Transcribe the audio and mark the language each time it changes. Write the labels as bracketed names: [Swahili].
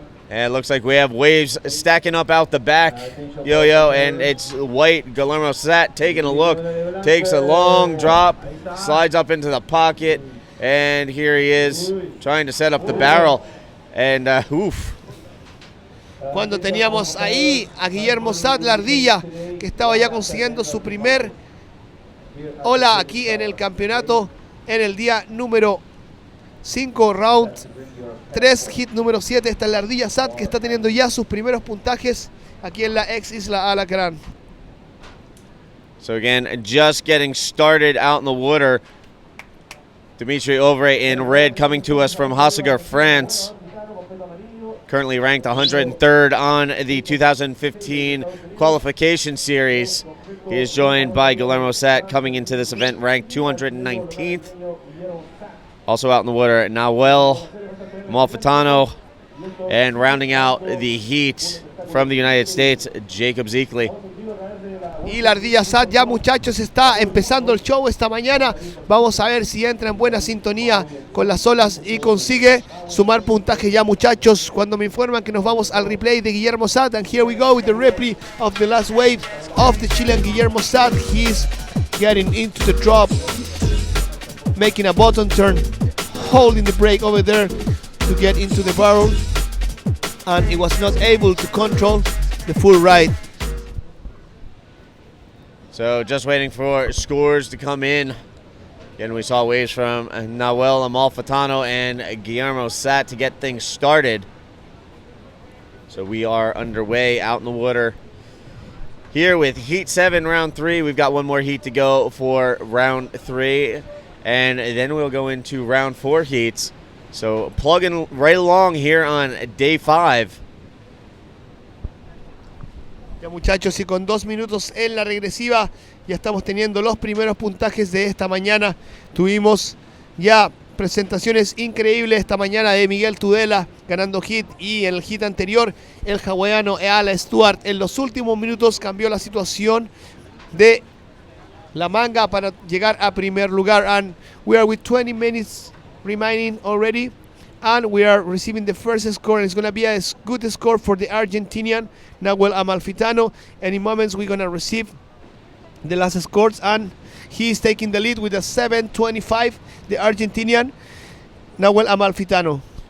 [English] And it looks like we have waves stacking up out the back, Yo-Yo, and it's white. Guillermo Sat taking a look, takes a long drop, slides up into the pocket, and here he is trying to set up the barrel. And oof. [Spanish] Cuando teníamos ahí a Guillermo Sat, la ardilla, que estaba ya consiguiendo su primer ola aquí en el campeonato en el día número 5, round 3, hit número 7. Está la ardilla Sat, que está teniendo ya sus primeros puntajes aquí en la ex isla Alacrán. [English] So again, just getting started out in the water. Dimitri Ovray in red, coming to us from Hossegor, France. Currently ranked 103rd on the 2015 qualification series. He is joined by Guillermo Sat, coming into this event ranked 219th. Also out in the water, Nahuel Amalfitano, and rounding out the heat from the United States, Jacob Zekley. [Spanish] Y la ardilla Sat ya, muchachos, está empezando el show esta mañana. Vamos a ver si entra en buena sintonía con las olas y consigue sumar puntaje ya, muchachos. Cuando me informan que nos vamos al replay de Guillermo Sat, [English] and here we go with the replay of the last wave of the Chilean Guillermo Sat. He's getting into the drop, making a bottom turn, holding the brake over there to get into the barrel, and he was not able to control the full ride. So just waiting for scores to come in. Again, we saw waves from Nahuel Amalfitano and Guillermo Sat to get things started. So we are underway out in the water here with Heat 7, Round 3. We've got one more heat to go for Round 3. And then we'll go into Round 4 heats. So plugging right along here on Day 5. [Spanish] Ya, muchachos, y con 2 minutos en la regresiva ya estamos teniendo los primeros puntajes de esta mañana. Tuvimos ya presentaciones increíbles esta mañana de Miguel Tudela ganando hit, y en el hit anterior el hawaiano Ayala Stewart en los últimos minutos cambió la situación de la manga para llegar a primer lugar. [English] And we are with 20 minutes remaining already, and we are receiving the first score, and it's going to be a good score for the Argentinian Nahuel Amalfitano. Any moments we're going to receive the last scores, and he is taking the lead with a 7.25, the Argentinian Nahuel Amalfitano.